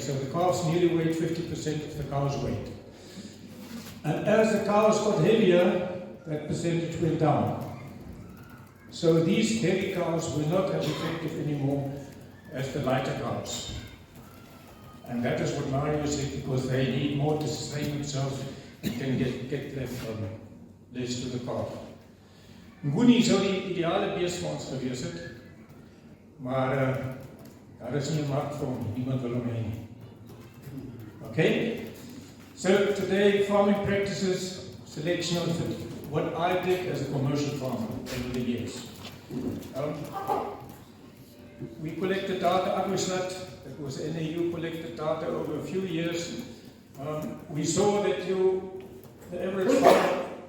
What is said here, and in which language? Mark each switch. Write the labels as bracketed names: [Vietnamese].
[English] So the calves nearly weighed 50% of the cow's weight. And as the cows got heavier, that percentage went down. So these heavy cows were not as effective anymore as the lighter cows. And that is what Mario said, because they need more to sustain themselves and can get less to the calf. [Afrikaans] Nguni sou die ideale bees vir ons gewees het, maar daar is nie 'n mark vir hom, niemand wil hom hê nie. [English] Okay? So today, farming practices, selection of what I did as a commercial farmer over the years. We collected data, AgriSnat, that was NAU collected data over a few years. We saw that the average farmer